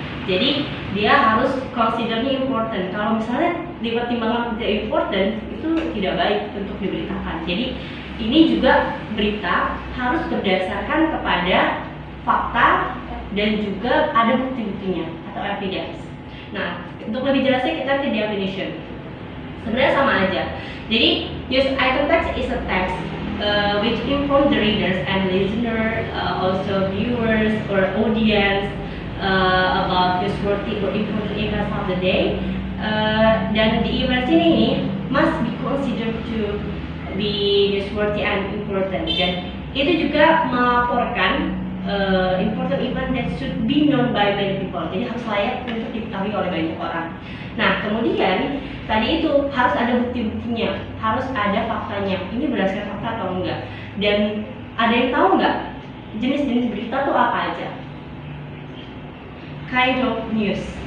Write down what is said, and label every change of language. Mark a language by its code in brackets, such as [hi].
[id] Jadi dia harus considernya important. Kalau misalnya dipertimbangkan tidak important, itu tidak baik untuk diberitakan. Jadi ini juga berita harus berdasarkan kepada fakta dan juga ada bukti-buktinya atau evidence. Nah, untuk lebih jelasnya kita ke definition. Sebenarnya sama aja. Jadi [en] news item text is a text which inform the readers and listener, also viewers or audience about newsworthy or important events of the day. [id] Dan di [en] events [id] ini [en] must be considered to be newsworthy and important. [id] Dan itu juga melaporkan [en] important event that should be known by many people. [id] Jadi harus layak untuk diketahui oleh banyak orang. Nah, kemudian tadi itu harus ada bukti-buktinya, harus ada faktanya. Ini berdasarkan fakta atau enggak? Dan ada yang tahu nggak jenis-jenis berita tuh apa aja? [en] Kind of news.